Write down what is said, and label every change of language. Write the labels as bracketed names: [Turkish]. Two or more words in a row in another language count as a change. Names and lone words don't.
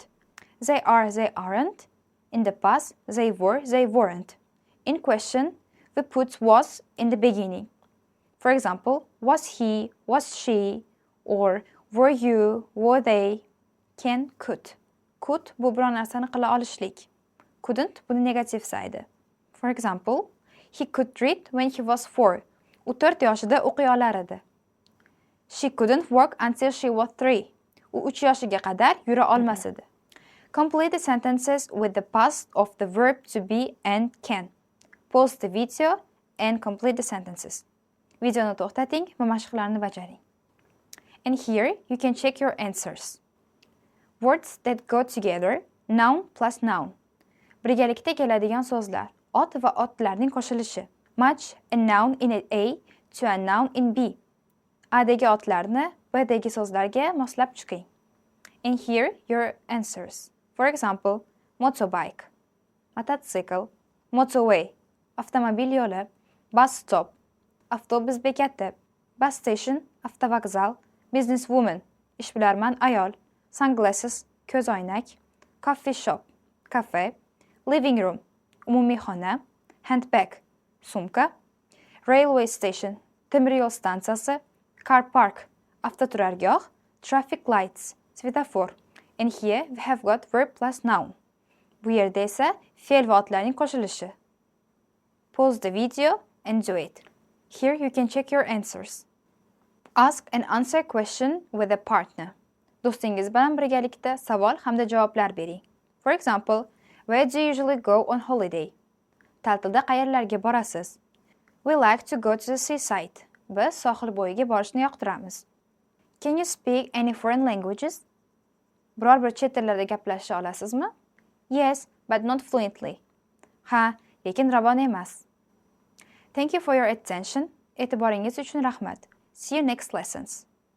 [English] They are, they aren't. In the past, they were, they weren't. In question, we put was in the beginning. For example, was he, was she, or were you, were they, can, could. [Uzbek] Could bu biron narsani qila olishlik. Couldn't buni [English] negative side. For example, he could read when he was 4. [Uzbek] U 4 yoshida o'qiy olar edi. [English] She couldn't walk until she was 3. [Uzbek] U 3 yoshiga qadar yura olmas edi. [English] Complete the sentences with the past of the verb to be and can. Pause the video and complete the sentences. [Uzbek] Videoni to'xtating va mashqlarni bajaring. [English] And here you can check your answers. Words that go together, noun plus noun. [Uzbek] Birgalikda keladigan so'zlar, ot va otlarning qo'shilishi. [English] Match a noun in A to a noun in B. [Uzbek] A'dagi otlarni B'dagi so'zlarga moslab chiqing. [English] And here your answers. For example, motorbike, [Uzbek] mototsikl, motorway, avtomobil yo'li, [English] bus stop, [Uzbek] avtobus bekati, [English] bus station, [Uzbek] avtovokzal, businesswoman, ishbilarmon ayol, sunglasses, ko'zoynak, [English] coffee shop, cafe, living room, [Uzbek] umumiy xona, handbag, sumka, [English] railway station, [Uzbek] temir yo'l stansiyasi, [English] car park, avtoturargoh, traffic lights, svetofor. And here we have got verb plus noun. [Uzbek] Bu yerda esa fe'l va otlarning qo'shilishi. [English] Pause the video and do it. Here you can check your answers. Ask and answer question with a partner. [Uzbek] Do'stingiz bilan birgalikda savol hamda javoblar bering. [English] For example, where do you usually go on holiday? [Uzbek] Ta'tilda qayerlarga borasiz? [English] We like to go to the seaside. [Uzbek] Biz sohil bo'yiga borishni yoqtiramiz. [English] Can you speak any foreign languages? [Uzbek] Biror bir chet tillarda gaplasha olasizmi? [English] Yes, but not fluently. [Uzbek] Ha, lekin ravon emas. [English] Thank you for your attention. [Uzbek] E'tiboringiz uchun rahmat. [English] See you next lessons.